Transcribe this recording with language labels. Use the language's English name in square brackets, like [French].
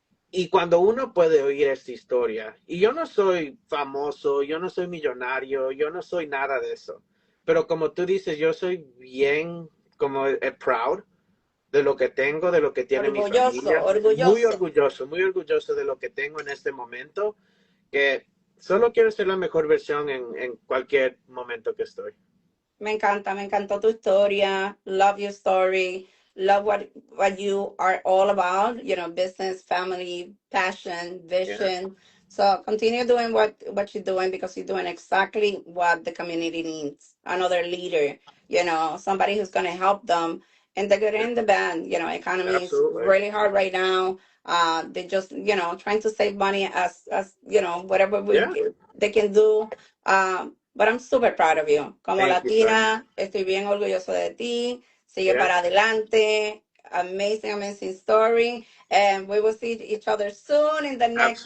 [Spanish] Y cuando uno puede oír esta historia, y yo no soy famoso, yo no soy millonario, yo no soy nada de eso, pero como tú dices, yo soy bien como [English] proud [Spanish] de lo que tengo, de lo que tiene mi Orgulloso, familia, orgulloso. muy orgulloso de lo que tengo en este momento, que solo quiero ser la mejor versión en cualquier momento que estoy. Me encanta, me encantó tu historia. [English] Love your story. Love what you are all about. You know, business, family, passion, Yeah, vision. So continue doing what you're doing because you're doing exactly what the community needs. Another leader, you know, somebody who's going to help them in the good yeah, and the bad. You know, economy is absolutely. really hard right now. They just, you know, trying to save money as you know, whatever Yeah, they can do. But I'm super proud of you. [Spanish] Como [English] thank you, Sonia. [Spanish] latina, estoy bien orgulloso de ti. Sigue [English] Yeah, [Spanish] para adelante. [English] Amazing, amazing story. And we will see each other soon in the next